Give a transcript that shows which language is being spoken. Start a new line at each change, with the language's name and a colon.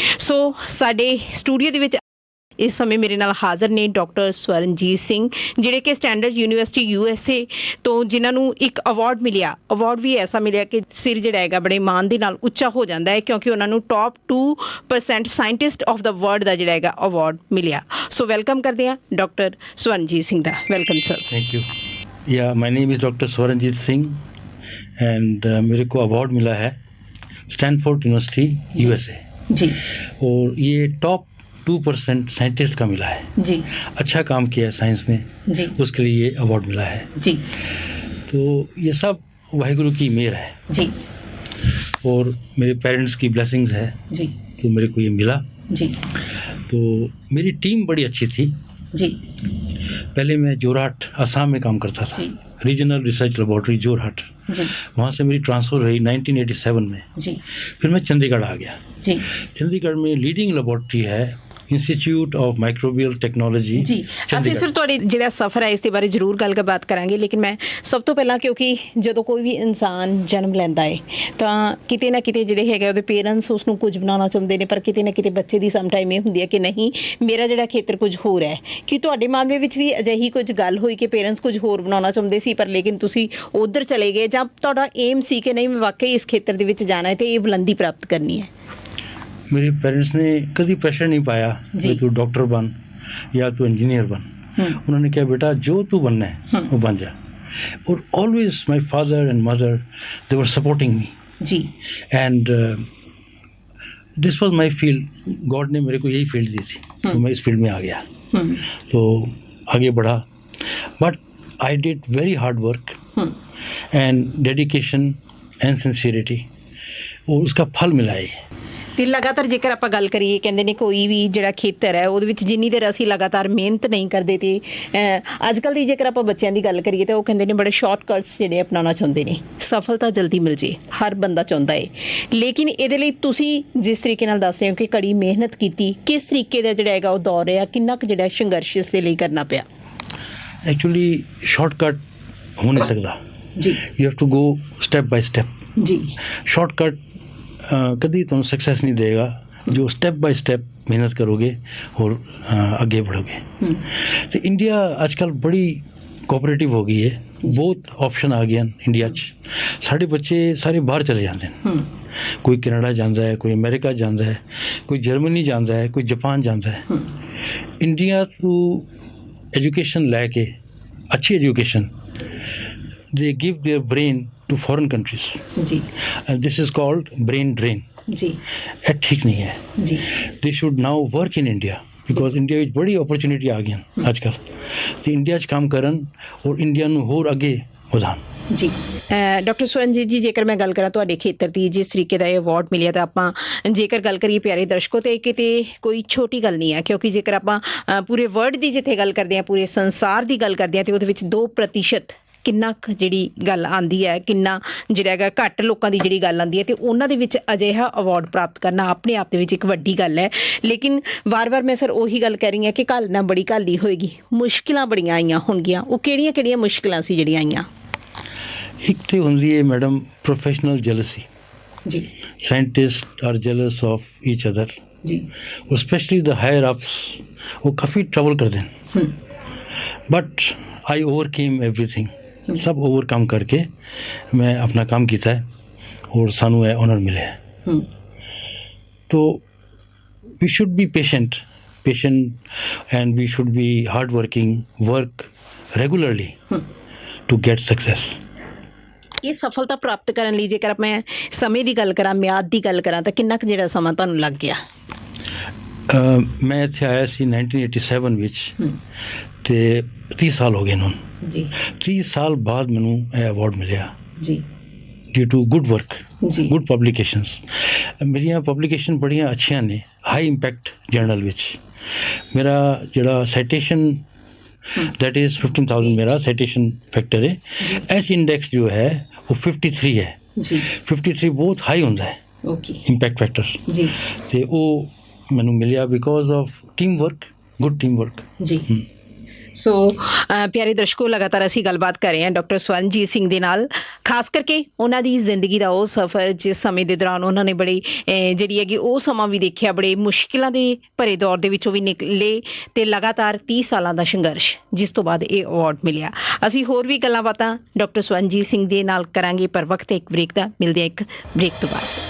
Punjabi: ਸੋ ਸਾਡੇ ਸਟੂਡੀਓ ਦੇ ਵਿੱਚ ਇਸ ਸਮੇਂ ਮੇਰੇ ਨਾਲ ਹਾਜ਼ਰ ਨੇ ਡਾਕਟਰ ਸਵਰਨਜੀਤ ਸਿੰਘ, ਜਿਹੜੇ ਕਿ ਸਟੈਂਡਰਡ ਯੂਨੀਵਰਸਿਟੀ USA ਤੋਂ ਜਿਨ੍ਹਾਂ ਨੂੰ ਇੱਕ ਅਵਾਰਡ ਮਿਲਿਆ। ਅਵਾਰਡ ਵੀ ਐਸਾ ਮਿਲਿਆ ਕਿ ਸਿਰ ਜਿਹੜਾ ਹੈਗਾ ਬੜੇ ਮਾਣ ਦੇ ਨਾਲ ਉੱਚਾ ਹੋ ਜਾਂਦਾ ਹੈ, ਕਿਉਂਕਿ ਉਹਨਾਂ ਨੂੰ top 2% scientist of ਦਾ world ਦਾ ਜਿਹੜਾ ਹੈਗਾ ਅਵਾਰਡ ਮਿਲਿਆ। ਸੋ ਵੈਲਕਮ ਕਰਦੇ ਹਾਂ doctor Swaranjit Singh ਦਾ। Welcome sir.
English: Thank you. Yeah my name is doctor Swaranjit Singh and
Hindi: मेरे को अवार्ड मिला है
English: Stanford university USA
Hindi: जी और ये टॉप 2% साइंटिस्ट का मिला है। जी अच्छा काम किया है साइंस ने, जी उसके लिए ये अवार्ड मिला है। जी तो ये सब वाहिगुरु की मेहर है जी और मेरे पेरेंट्स की ब्लेसिंग्स है, जी तो मेरे को ये मिला। जी तो मेरी टीम बड़ी अच्छी थी। जी पहले मैं जोरहाट असम में काम करता था, जी रीजनल रिसर्च लेबोरेटरी जोरहाट। जी वहाँ से मेरी ट्रांसफ़र हुई 1987 में। जी फिर मैं चंडीगढ़ आ गया। जी चंडीगढ़ में लीडिंग लेबोरेटरी है इंस्टीट्यूट ऑफ माइक्रोबियल टेक्नोलॉजी। ਜੀ ਅਸੀਂ ਸਿਰ ਤੁਹਾਡੇ ਜਿਹੜਾ ਸਫ਼ਰ ਹੈ ਇਸ ਦੇ ਬਾਰੇ ਜ਼ਰੂਰ ਗੱਲਬਾਤ ਕਰਾਂਗੇ, ਲੇਕਿਨ ਮੈਂ ਸਭ ਤੋਂ ਪਹਿਲਾਂ ਕਿਉਂਕਿ ਜਦੋਂ ਕੋਈ ਵੀ ਇਨਸਾਨ ਜਨਮ ਲੈਂਦਾ ਹੈ ਤਾਂ ਕਿਤੇ ਨਾ ਕਿਤੇ ਜਿਹੜੇ ਹੈਗੇ ਉਹਦੇ ਪੇਰੈਂਟਸ ਉਸ ਨੂੰ ਕੁਝ ਬਣਾਉਣਾ ਚਾਹੁੰਦੇ ਨੇ, ਪਰ ਕਿਤੇ ਨਾ ਕਿਤੇ ਬੱਚੇ ਦੀ ਸਮ ਟਾਈਮ ਇਹ ਹੁੰਦੀ ਹੈ ਕਿ ਨਹੀਂ, ਮੇਰਾ ਜਿਹੜਾ ਖੇਤਰ ਕੁਝ ਹੋਰ ਹੈ। ਕਿ ਤੁਹਾਡੇ ਮਾਮਲੇ ਵਿੱਚ ਵੀ ਅਜਿਹੀ ਕੁਝ ਗੱਲ ਹੋਈ ਕਿ ਪੇਰੈਂਟਸ ਕੁਝ ਹੋਰ ਬਣਾਉਣਾ ਚਾਹੁੰਦੇ ਸੀ ਪਰ ਲੇਕਿਨ ਤੁਸੀਂ ਉੱਧਰ ਚਲੇ ਗਏ, ਜਾਂ ਤੁਹਾਡਾ ਏਮ ਸੀ ਕਿ ਨਹੀਂ ਮੈਂ ਵਾਕਈ ਇਸ ਖੇਤਰ ਦੇ ਵਿੱਚ ਜਾਣਾ ਹੈ ਤੇ ਇਹ ਬੁਲੰਦੀ ਪ੍ਰਾਪਤ ਕਰਨੀ ਹੈ? मेरे पेरेंट्स ने कभी प्रेशर नहीं पाया कि तू डॉक्टर बन या तू इंजीनियर बन। उन्होंने कहा बेटा जो तू बनना है वो बन जा। और
English: always my father and mother they were supporting me
Hindi: ji
English: And this was my field.
Hindi: God ने मेरे को यही फील्ड दी थी, तो मैं इस फील्ड में आ गया, तो आगे बढ़ा।
English: but I did very hard work and dedication and sincerity,
Hindi: और उसका फल मिला है।
Punjabi: ਤੇ ਲਗਾਤਾਰ ਜੇਕਰ ਆਪਾਂ ਗੱਲ ਕਰੀਏ, ਕਹਿੰਦੇ ਨੇ ਕੋਈ ਵੀ ਜਿਹੜਾ ਖੇਤਰ ਹੈ ਉਹਦੇ ਵਿੱਚ ਜਿੰਨੀ ਦੇਰ ਅਸੀਂ ਲਗਾਤਾਰ ਮਿਹਨਤ ਨਹੀਂ ਕਰਦੇ ਤੇ ਅੱਜ ਕੱਲ੍ਹ ਦੀ ਜੇਕਰ ਆਪਾਂ ਬੱਚਿਆਂ ਦੀ ਗੱਲ ਕਰੀਏ ਤਾਂ ਉਹ ਕਹਿੰਦੇ ਨੇ ਬੜੇ ਸ਼ਾਰਟਕਟਸ ਜਿਹੜੇ ਅਪਣਾਉਣਾ ਚਾਹੁੰਦੇ ਨੇ, ਸਫਲਤਾ ਜਲਦੀ ਮਿਲ ਜੇ ਹਰ ਬੰਦਾ ਚਾਹੁੰਦਾ ਹੈ। ਲੇਕਿਨ ਇਹਦੇ ਲਈ ਤੁਸੀਂ ਜਿਸ ਤਰੀਕੇ ਨਾਲ ਦੱਸ ਰਹੇ ਹੋ ਕਿ ਕੜੀ ਮਿਹਨਤ ਕੀਤੀ, ਕਿਸ ਤਰੀਕੇ ਦਾ ਜਿਹੜਾ ਹੈਗਾ ਉਹ ਦੌਰ ਰਿਹਾ, ਕਿੰਨਾ ਕੁ ਜਿਹੜਾ ਸੰਘਰਸ਼ ਇਸ ਦੇ ਲਈ ਕਰਨਾ ਪਿਆ?
Hindi: एक्चुअली शॉर्टकट हो नहीं सकता जी,
English: You have to go step by step.
Hindi: Ji shortcut कभी तुम सक्सेस नहीं देगा, जो स्टेप बाय स्टेप मेहनत करोगे और आगे बढ़ोगे। तो इंडिया आजकल बड़ी कोऑपरेटिव हो गई है, बहुत ऑप्शन आ गए हैं इंडिया च। साढ़े बच्चे सारे बाहर चले जाते हैं, कोई कनाडा जाता है, कोई अमेरिका जाता है, कोई जर्मनी जाता है, कोई जापान जाता है। इंडिया तो एजुकेशन लैके अच्छी education
English: they give their brain to foreign countries
Hindi: ji
English: and this is called brain drain।
Hindi: जी ये ठीक नहीं है। जी
English: they should now work in India because India
Punjabi: ਵਿੱਚ ਬੜੀ opportunity ਆ ਗਈਆਂ ਅੱਜ ਕੱਲ੍ਹ, ਤੇ ਇੰਡੀਆ 'ਚ ਕੰਮ ਕਰਨ ਔਰ ਇੰਡੀਆ ਨੂੰ ਹੋਰ ਅੱਗੇ ਵਧਾਉਣ। ਜੀ ਡਾਕਟਰ ਸਵਰਨਜੀਤ ਜੀ, ਜੇਕਰ ਮੈਂ ਗੱਲ ਕਰਾਂ ਤੁਹਾਡੇ ਖੇਤਰ ਦੀ, ਜਿਸ ਤਰੀਕੇ ਦਾ ਇਹ ਅਵਾਰਡ ਮਿਲਿਆ ਤਾਂ ਆਪਾਂ ਜੇਕਰ ਗੱਲ ਕਰੀਏ ਪਿਆਰੇ ਦਰਸ਼ਕੋ ਤੇ ਕਿਤੇ ਕੋਈ ਛੋਟੀ ਗੱਲ ਨਹੀਂ ਹੈ, ਕਿਉਂਕਿ ਜੇਕਰ ਆਪਾਂ ਪੂਰੇ ਵਰਲਡ ਦੀ ਜਿੱਥੇ ਗੱਲ ਕਰਦੇ ਹਾਂ, ਪੂਰੇ ਸੰਸਾਰ ਦੀ ਗੱਲ ਕਰਦੇ ਹਾਂ, ਤੇ ਉਹਦੇ ਵਿੱਚ 2% ਕਿੰਨਾ ਕੁ ਜਿਹੜੀ ਗੱਲ ਆਉਂਦੀ ਹੈ, ਕਿੰਨਾ ਜਿਹੜਾ ਹੈਗਾ ਘੱਟ ਲੋਕਾਂ ਦੀ ਜਿਹੜੀ ਗੱਲ ਆਉਂਦੀ ਹੈ, ਤੇ ਉਹਨਾਂ ਦੇ ਵਿੱਚ ਅਜਿਹਾ ਅਵਾਰਡ ਪ੍ਰਾਪਤ ਕਰਨਾ ਆਪਣੇ ਆਪ ਦੇ ਵਿੱਚ ਇੱਕ ਵੱਡੀ ਗੱਲ ਹੈ। ਲੇਕਿਨ ਵਾਰ-ਵਾਰ ਮੈਂ ਸਰ ਉਹੀ ਗੱਲ ਕਹਿ ਰਹੀ ਹਾਂ ਕਿ ਘਾਲਣਾ ਬੜੀ ਘਾਲੀ ਹੋਏਗੀ, ਮੁਸ਼ਕਿਲਾਂ ਬੜੀਆਂ ਆਈਆਂ ਹੋਣਗੀਆਂ। ਉਹ ਕਿਹੜੀਆਂ ਮੁਸ਼ਕਿਲਾਂ ਸੀ ਜਿਹੜੀਆਂ ਆਈਆਂ? ਇੱਕ ਤੇ ਹੁੰਦੀ ਹੈ ਮੈਡਮ ਪ੍ਰੋਫੈਸ਼ਨਲ ਜੈਲਸੀ। ਜੀ
English: scientists are jealous of each other
Punjabi: ਜੀ, ਔਰ
English: specially the higher ups
Punjabi: ਉਹ ਕਾਫੀ ਟਰਬਲ ਕਰਦੇ ਹਨ।
English: but I overcame
Hindi: everything. सब ओवरकम करके मैं अपना काम किया है और सानू ये ऑनर मिले है।
English: तो we should be patient and we should be hard working, work regularly to get success.
Punjabi: ਇਹ ਸਫਲਤਾ ਪ੍ਰਾਪਤ ਕਰਨ ਲਈ ਜੇਕਰ ਮੈਂ ਸਮੇਂ ਦੀ ਗੱਲ ਕਰਾਂ, ਮਿਆਦ ਦੀ ਗੱਲ ਕਰਾਂ, ਤਾਂ ਕਿੰਨਾ ਕੁ ਜਿਹੜਾ ਸਮਾਂ ਤੁਹਾਨੂੰ ਲੱਗ ਗਿਆ? ਮੈਂ ਇੱਥੇ ਆਇਆ ਸੀ 1987 ਵਿੱਚ ਤੇ 30 ਸਾਲ ਹੋ ਗਏ ਨੂੰ ਜੀ 30 ਸਾਲ ਬਾਅਦ ਮੈਨੂੰ ਇਹ ਅਵਾਰਡ ਮਿਲਿਆ ਜੀ
English: due to good work
Punjabi: ਜੀ ਗੁੱਡ ਪਬਲੀਕੇਸ਼ਨਸ ਮੇਰੀਆਂ ਪਬਲੀਕੇਸ਼ਨ ਬੜੀਆਂ ਅੱਛੀਆਂ ਨੇ ਹਾਈ ਇੰਪੈਕਟ ਜਰਨਲ ਵਿੱਚ ਮੇਰਾ ਜਿਹੜਾ ਸਾਈਟੇਸ਼ਨ
English: that is 15,000
Hindi: मेरा साइटेशन फैक्टर है एच इंडेक्स जो है वो 53 है जी 53 बहुत हाई होता है ओके इंपैक्ट फैक्टर जी तो वो मैंने मिलिया
English: because of team work
Hindi: good team work
Punjabi: ਜੀ ਸੋ ਪਿਆਰੇ ਦਰਸ਼ਕੋ ਲਗਾਤਾਰ ਅਸੀਂ ਗੱਲਬਾਤ ਕਰ ਰਹੇ ਹਾਂ ਡਾਕਟਰ ਸਵਰਨਜੀਤ ਸਿੰਘ ਦੇ ਨਾਲ ਖਾਸ ਕਰਕੇ ਉਹਨਾਂ ਦੀ ਜ਼ਿੰਦਗੀ ਦਾ ਉਹ ਸਫ਼ਰ ਜਿਸ ਸਮੇਂ ਦੇ ਦੌਰਾਨ ਉਹਨਾਂ ਨੇ ਬੜੀ ਜਿਹੜੀ ਹੈਗੀ ਉਹ ਸਮਾਂ ਵੀ ਦੇਖਿਆ ਬੜੇ ਮੁਸ਼ਕਿਲਾਂ ਦੇ ਭਰੇ ਦੌਰ ਦੇ ਵਿੱਚੋਂ ਵੀ ਨਿਕਲੇ ਤੇ ਲਗਾਤਾਰ 30 ਸਾਲਾਂ ਦਾ ਸੰਘਰਸ਼ ਜਿਸ ਤੋਂ ਬਾਅਦ ਇਹ ਅਵਾਰਡ ਮਿਲਿਆ ਅਸੀਂ ਹੋਰ ਵੀ ਗੱਲਾਂ ਬਾਤਾਂ ਡਾਕਟਰ ਸਵਰਨਜੀਤ ਸਿੰਘ ਦੇ ਨਾਲ ਕਰਾਂਗੇ ਪਰ ਵਕਤ ਇੱਕ ਬ੍ਰੇਕ ਦਾ ਮਿਲਦੇ ਹਾਂ ਇੱਕ ਬ੍ਰੇਕ ਤੋਂ ਬਾਅਦ